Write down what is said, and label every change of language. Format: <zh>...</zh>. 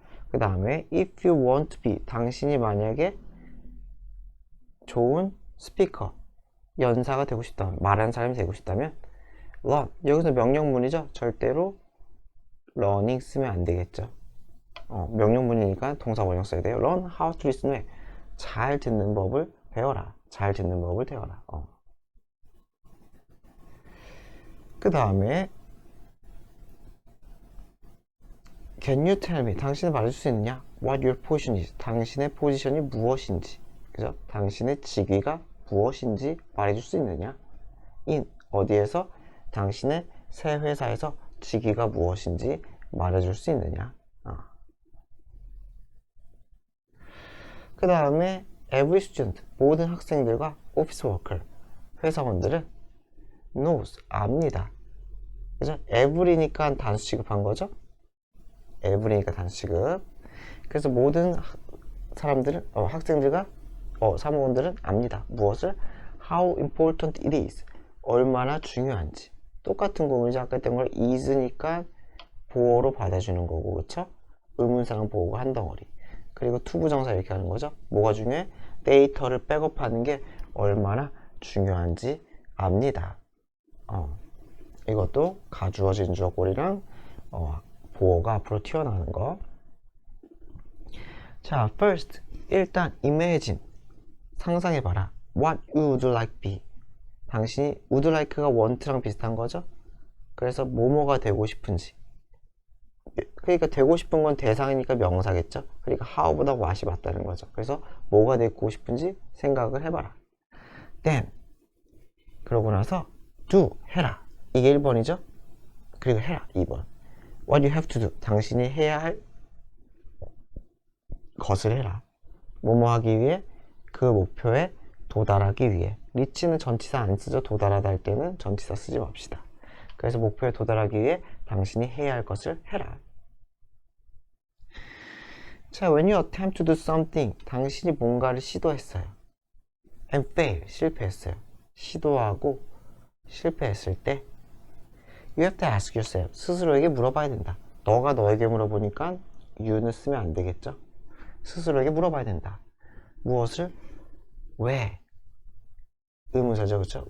<ko>그 다음에</ko> <en>if you want to be</en> <ko>당신이 만약에 좋은 스피커 연사가 되고 싶다면 말하는 사람이 되고 싶다면 learn 여기서 명령문이죠. 절대로 learning 쓰면 안 되겠죠. 명령문이니까 동사 원형 써야 돼요.</ko> <en>learn how to listen</en> <ko>잘 듣는 법을 배워라. 잘 듣는 법을 배워라. 그 다음에</ko> <en>Can you tell me?</en> <ko>당신은 말해줄 수 있느냐?</ko> <en>What your position is?</en> <ko>당신의 포지션이 무엇인지 그죠? 당신의 직위가 무엇인지 말해줄 수 있느냐? in 어디에서? 당신의 새 회사에서 직위가 무엇인지 말해줄 수 있느냐? 그 다음에 every student 모든 학생들과 office worker 회사원들은 knows 압니다. 그죠? every니까 단수 취급한 거죠? every니까 단수 취급. 그래서 모든 사람들은 학생들과 사무원들은 압니다. 무엇을?</ko> <en>how important it is</en> <ko>얼마나 중요한지. 똑같은 구문이죠. 아까 했던 걸 is니까 보어로 받아주는 거고 그쵸? 의문사랑 보어가 한 덩어리. 그리고 투부정사 이렇게 하는 거죠. 뭐가 중요해? 데이터를 백업하는 게 얼마나 중요한지 압니다. 이것도 가주어진 주어꼴이랑 보어가 앞으로 튀어나오는 거. 자, first 일단 imagine 상상해봐라.</ko> <en>What you would like be</en> <ko>당신이</ko> <en>would like가 want랑 비슷한 거죠.</en> <ko>그래서 뭐뭐가 되고 싶은지. 그러니까 되고 싶은 건 대상이니까 명사겠죠. 그러니까 how보다 what이 맞다는 거죠. 그래서 뭐가 되고 싶은지 생각을 해봐라. then 그러고 나서 do 해라. 이게 1번이죠. 그리고 해라 2번.</ko> <en>what you have to do</en> <ko>당신이 해야 할 것을 해라. 뭐뭐 하기 위해 그 목표에 도달하기 위해. reach는 전치사 안 쓰죠. 도달하다 할 때는 전치사 쓰지 맙시다. 그래서 목표에 도달하기 위해 당신이 해야 할 것을 해라. 자,</ko> <en>when you attempt to do something,</en> <ko>당신이 뭔가를 시도했어요. and fail, 실패했어요. 시도하고 실패했을 때</ko> <en>you have to ask yourself,</en> <ko>스스로에게 물어봐야 된다. 너가 너에게 물어보니까 you는 쓰면 안 되겠죠? 스스로에게 물어봐야 된다. 무엇을? 왜? 의문사죠, 그렇죠?</ko>